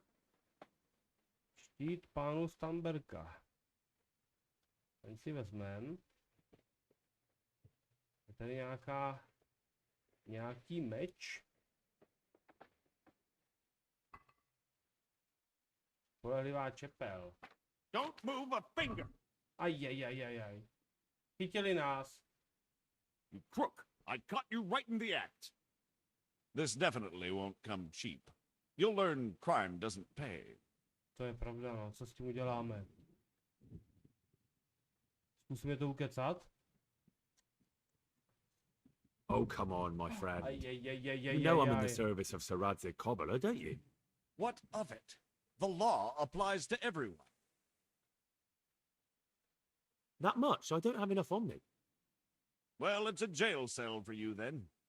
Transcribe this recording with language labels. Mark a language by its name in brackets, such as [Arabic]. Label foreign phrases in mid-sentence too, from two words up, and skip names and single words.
[Czech] Štít pánu Stamberka. Ten si vezmem. Je tady nějaký meč. Spolehlivá čepel. [English] Don't move a finger. Ajajajajaj. Chytili nás. You crook. I caught you right in the act. This definitely won't come cheap. You'll learn crime doesn't pay. [Czech] To je pravda, no. Co s tím uděláme? Zkusíme to ukecat? [English] Oh, come on, my friend. Ajajajajajaj. You know I'm in the service of Sir Radzig Cobbler, don't you? What of it? The law applies to everyone. That much? I don't have enough on me. Well, it's a jail cell for you then.